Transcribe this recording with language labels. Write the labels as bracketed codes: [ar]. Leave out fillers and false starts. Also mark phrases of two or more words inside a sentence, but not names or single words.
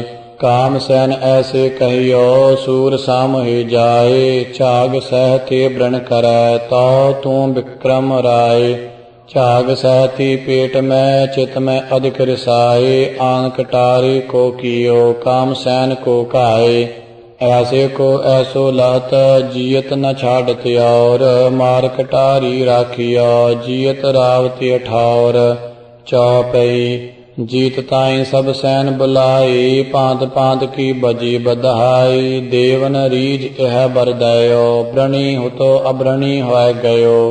[bra] ਕਾਮ ਸੈਨ ਐਸੇ ਕਹਿਓ, ਸੂਰ ਸਾਮਹਿ ਜਾਏ, ਝਾਗ ਸਹਿਤੀ ਬ੍ਰਣ ਕਰੈ, ਤਉ ਤੂੰ ਬਿਕਰਮ ਰਾਏ। ਝਾਗ ਸਹਿਤੀ ਪੇਟ ਮੈਂ, ਚਿਤ ਮੈਂ ਅਦਿਕ ਰਿਸਾਏ, ਆਨ ਕਟਾਰੀ ਕੋ ਕੀਓ, ਕਾਮ ਸੈਨ ਕੋ ਕਾਏ। ऐसे को ऐसो लहत, जियत न छाड़त और, मार कटारी राखियो, जियत रावती अठावर। चौपई जीत ताई सब सैन बुलाई, पांत पांत की बजी बधाई, देवन रीज यह बरदयो, ब्रणी हुतो अब्रणी होय गयो।